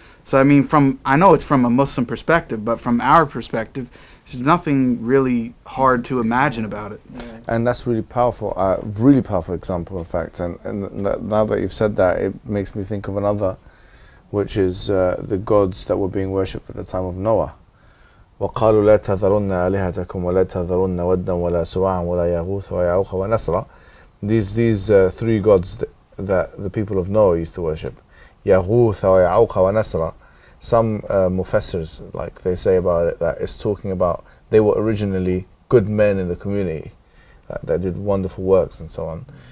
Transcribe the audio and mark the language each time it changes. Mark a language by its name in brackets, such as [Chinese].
[English] So I mean, I know it's from a Muslim perspective, but from our perspective, there's nothing really hard to imagine about it. And that's really powerful example, in fact. And now that you've said that, it makes me think of another, which is the gods that were being worshipped at the time of Noah. [Arabic] وقالوا لا تذرن آلهتكم ولا تذرن ودا ولا سواعا ولا يغوث ويعوق ونسرا. [English] These three gods that the people of Noah used to worship. [Arabic] يغوث ويعوق ونسرا. [English] Some mufassirs, like they say about it, that it's talking about they were originally good men in the community that did wonderful works and so on.